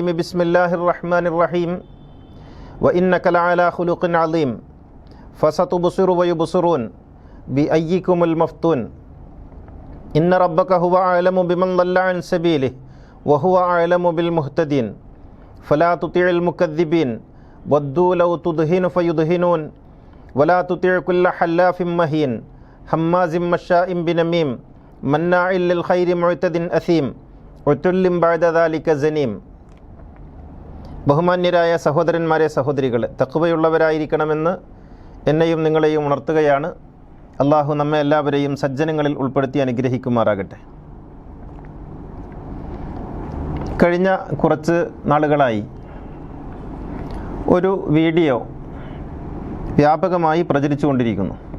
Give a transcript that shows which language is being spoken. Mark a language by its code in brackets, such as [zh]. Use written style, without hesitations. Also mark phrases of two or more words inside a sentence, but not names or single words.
[ar] بسم الله الرحمن الرحيم وإنك لعلى خلق عظيم فستبصر ويبصرون بأيكم المفتون إن ربك هو أعلم بمن ضل عن سبيله وهو أعلم بالمهتدين فلا تطع المكذبين ودوا لو تدهن فيدهنون ولا تطع كل حلاف مهين هماز مشاء بنميم مناع للخير معتد أثيم عتل بعد ذلك زنيم. [ml] ബഹുമാന്യരായ സഹോദരന്മാരെ സഹോദരികളെ, തഖ്വയുള്ളവരായിരിക്കണമെന്ന് എന്നെയും നിങ്ങളെയും ഉണർത്തുകയാണ്. അള്ളാഹു നമ്മെ എല്ലാവരെയും സജ്ജനങ്ങളിൽ ഉൾപ്പെടുത്തി അനുഗ്രഹിക്കുമാറാകട്ടെ. കഴിഞ്ഞ കുറച്ച് നാളുകളായി ഒരു വീഡിയോ വ്യാപകമായി പ്രചരിച്ചുകൊണ്ടിരിക്കുന്നു.